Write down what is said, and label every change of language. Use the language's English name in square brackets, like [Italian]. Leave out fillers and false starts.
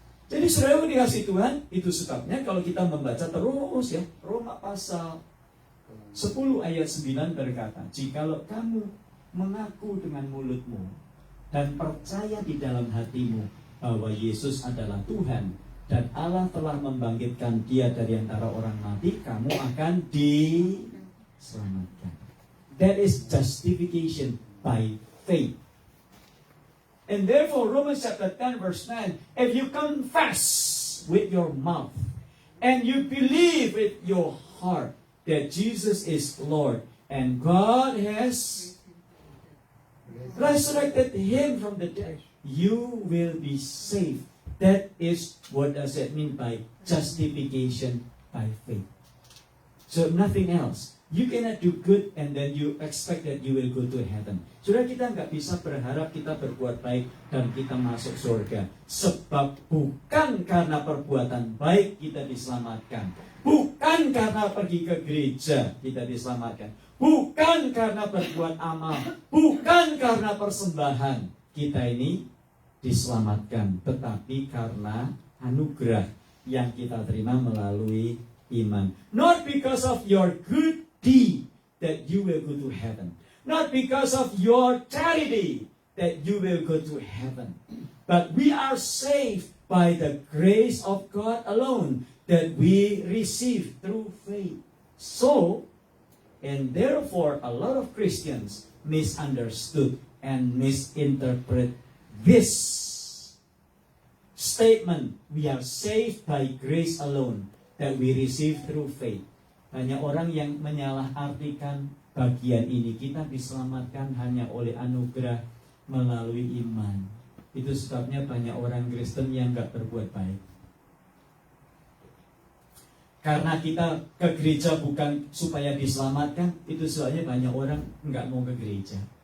[Indonesian] Jadi saudara dikasih Tuhan, itu sebabnya kalau kita membaca terus ya, Roma pasal 10 ayat 9 berkata, jikalau kamu mengaku dengan mulutmu dan percaya di dalam hatimu bahwa Yesus adalah Tuhan dan Allah telah membangkitkan Dia dari antara orang mati, kamu akan diselamatkan. [English] That is justification by faith. And therefore Romans chapter 10 verse 9, if you confess with your mouth and you believe with your heart that Jesus is Lord and God has resurrected Him from the dead, you will be saved. That is what does it mean by justification by faith. So nothing else. You cannot do good and then you expect that you will go to heaven. [Indonesian] Saudara, kita nggak bisa berharap kita berbuat baik dan kita masuk surga. Sebab bukan karena perbuatan baik kita diselamatkan. Bukan karena pergi ke gereja kita diselamatkan. Bukan karena berbuat amal. Bukan karena persembahan kita ini diselamatkan, tetapi karena anugerah yang kita terima melalui iman. [English] Not because of your good deed that you will go to heaven. Not because of your charity that you will go to heaven. But we are saved by the grace of God alone. that we receive through faith. So, and therefore, a lot of Christians misunderstood and misinterpret this statement, we are saved by grace alone, that we receive through faith. [Indonesian] Banyak orang yang menyalahartikan bagian ini, kita diselamatkan hanya oleh anugerah melalui iman. Itu sebabnya banyak orang Kristen yang gak berbuat baik. Karena kita ke gereja bukan supaya diselamatkan, itu sebabnya banyak orang nggak mau ke gereja.